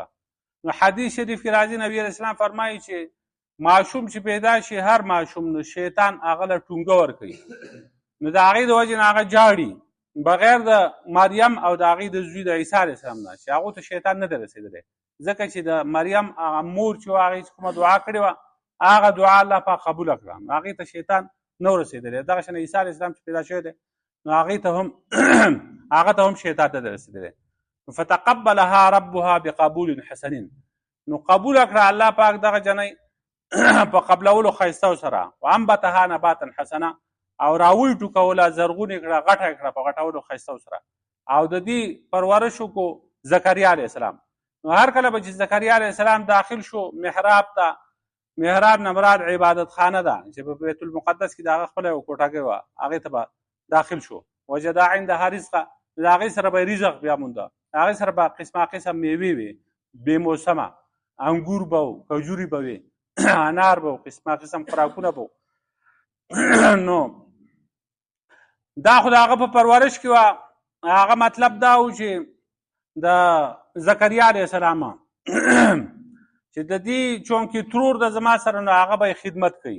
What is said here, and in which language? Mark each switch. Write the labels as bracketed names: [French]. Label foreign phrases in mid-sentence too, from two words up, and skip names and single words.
[Pashto] نو حدیث شریف کې راځي نبی [Arabic] علیه السلام [Pashto] فرمایي چې ماشوم چې پیدا شي هر ماشوم نو شیطان هغه له ټونګه ورکوي، نو د هغې د وجې نه هغه جاړي بغیر د مریم او د هغې د زوی د عیسی [Arabic] علیه السلام [Pashto] نه، چې هغو ته شیطان نه دی رسېدلی، ځکه چې د مریم هغه مور چې وه هغې چې کومه دعا کړې وه هغه دعا الله پاک قبوله کړه، نو هغې ته شیطان نه و رسېدلی. دغه شان عیسی [Arabic] علیه السلام [Pashto] چې پیدا شوی دی نو هغې ته هم هغه ته هم شیطان نه دی رسېدلی. [Arabic] فتقبلها ربها بقبول حسن، [Pashto] نو قبول کړه الله پاک دغه جنۍ په قبلولو ښایستو سره، [Arabic] وانبتها نباتا حسنا، [Pashto] او راوی ټوکوله زرغونې کړه غټه یې کړه په غټولو ښایستو سره، او د دې پرورش وکړو زکریا [Arabic] علیه السلام. [Pashto] نو هر کله به چې زکریا [Arabic] علیه السلام [Pashto] داخل شو محراب ته، محراب نه مراد عبادت خانه ده چې په بیت المقدس کې د هغه خپله یو کوټګۍ وه، هغې ته به داخل شو. [Arabic] وجدا عندها رزقه، [Pashto] د هغې سره به رزق بیا مونده، هغې سره به قسمه قسم میوې وې بې موسمه، انګور به و، کجوري به وې، انار به و، قسمه قسم خوراکونه به و. نو دا خو د هغه په پرورش کې وه. هغه مطلب دا و چې د زکریا [Arabic] علیه السلام [Pashto] چې د دې چونکې ترور د زما سره نو هغه به یې خدمت کوي.